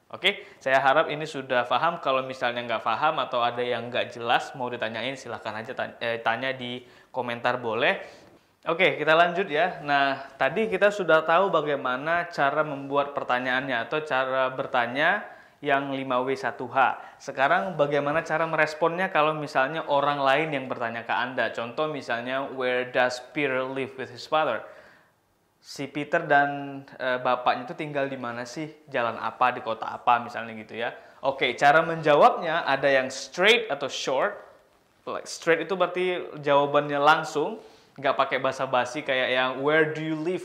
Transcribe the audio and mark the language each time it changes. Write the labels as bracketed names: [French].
[Indonesian] Oke, saya harap ini sudah paham. Kalau misalnya nggak paham atau ada yang nggak jelas, mau ditanyain, silahkan aja tanya di komentar boleh. Oke, kita lanjut ya. Nah, tadi kita sudah tahu bagaimana cara membuat pertanyaannya atau cara bertanya yang 5W1H. Sekarang bagaimana cara meresponnya kalau misalnya orang lain yang bertanya ke Anda. Contoh misalnya, [English] where does Peter live with his father? [Indonesian] Si Peter dan bapaknya itu tinggal di mana sih? Jalan apa? Di kota apa? Misalnya gitu ya. Oke, cara menjawabnya ada yang straight atau short. Like straight itu berarti jawabannya langsung. Nggak pakai basa-basi kayak yang [English] where do you live?